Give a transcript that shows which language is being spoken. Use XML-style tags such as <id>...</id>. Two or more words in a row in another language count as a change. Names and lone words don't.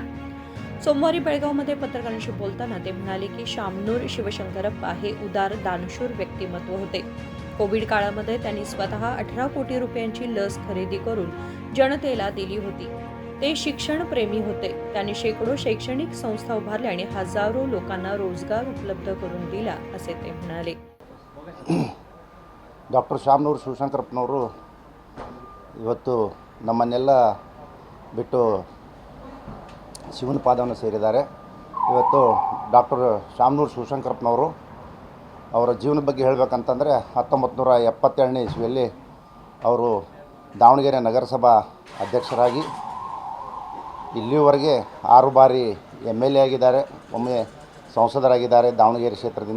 <mr>सोमवारी बेळगावमध्ये पत्रकारांशी बोलताना ते म्हणाले की शामनूर शिवशंकरप्पा हे उदार दानशूर व्यक्तिमत्व होते। कोविड काळामध्ये त्यांनी स्वतः 18 कोटी रुपयांची लस खरेदी करून जनतेला दिली होती। ते शिक्षण प्रेमी होते। त्यांनी शेकडो शैक्षणिक संस्था उभारल्या आणि हजारो लोकांना रोजगार उपलब्ध करून दिला, असे ते म्हणाले।</mr> <kn>ಡಾಕ್ಟರ್ ಶಾಮನೂರು ಶಿವಶಂಕರಪ್ಪನವರು ಇವತ್ತು ನಮ್ಮನ್ನೆಲ್ಲ ಬಿಟ್ಟು ಶಿವನ ಪಾದವನ್ನು ಸೇರಿದ್ದಾರೆ। ಇವತ್ತು ಡಾಕ್ಟರ್ ಶಾಮನೂರು ಶಿವಶಂಕರಪ್ಪನವರು ಅವರ ಜೀವನದ ಬಗ್ಗೆ ಹೇಳಬೇಕಂತಂದರೆ 1972ನೇ ಇಸ್ವಿಯಲ್ಲಿ ಅವರು ದಾವಣಗೆರೆ ನಗರಸಭಾ ಅಧ್ಯಕ್ಷರಾಗಿ ಇಲ್ಲಿವರೆಗೆ 6 ಬಾರಿ MLA ಆಗಿದ್ದಾರೆ, ಒಮ್ಮೆ ಸಂಸದರಾಗಿದ್ದಾರೆ ದಾವಣಗೆರೆ ಕ್ಷೇತ್ರದಿಂದ।</kn>